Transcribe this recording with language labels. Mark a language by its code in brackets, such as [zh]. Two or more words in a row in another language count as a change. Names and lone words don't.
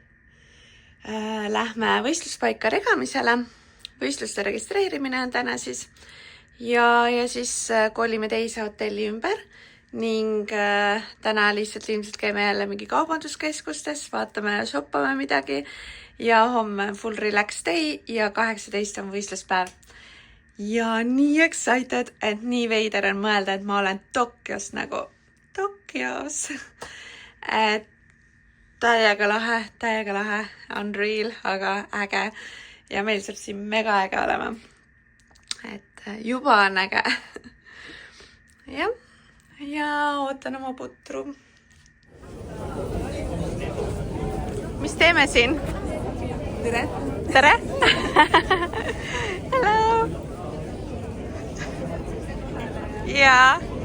[et] Lähme võistluspaika regamisele. Võistluste registreerimine on täna siis. Ja siis kolime teise hotelli ümber. Ning täna lihtsalt ilmselt käime jälle mingi kaubanduskeskustes. Vaatame ja shoppame midagi. Ja homme [en] full relax day [et] ja 18 on võistluspäev. Ja nii excited, et nii veider on mõelda, et ma olen Tokyos nagu Tokyos. Et täiega lahe, unreal, aga äge. Ja meil saab siin mega äge olema. Et juba on äge. Ja ootan oma putru. Mis teeme siin? Tere! Tere! [en] Hello! Yeah.